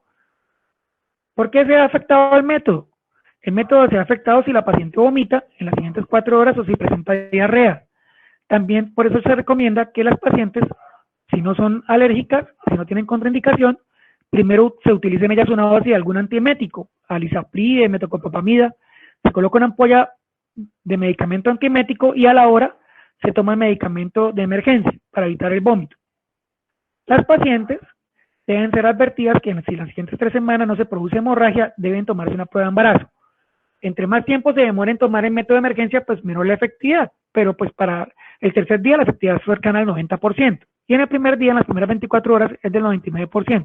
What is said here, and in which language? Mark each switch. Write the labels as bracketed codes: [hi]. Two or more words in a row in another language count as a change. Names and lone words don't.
[es] ¿Por qué se ha afectado el método? El método se ha afectado si la paciente vomita en las siguientes 4 horas o si presenta diarrea. También por eso se recomienda que las pacientes, si no son alérgicas, si no tienen contraindicación, primero se utilicen ellas una dosis de algún antiemético, alisapride, metoclopramida, se coloca una ampolla de medicamento antiemético y a la hora se toma el medicamento de emergencia para evitar el vómito. Las pacientes deben ser advertidas que si las siguientes 3 semanas no se produce hemorragia, deben tomarse una prueba de embarazo. Entre más tiempo se demore en tomar el método de emergencia, pues menor la efectividad, pero pues para el tercer día la efectividad es cercana al 90%, y en el primer día, en las primeras 24 horas, es del 99%.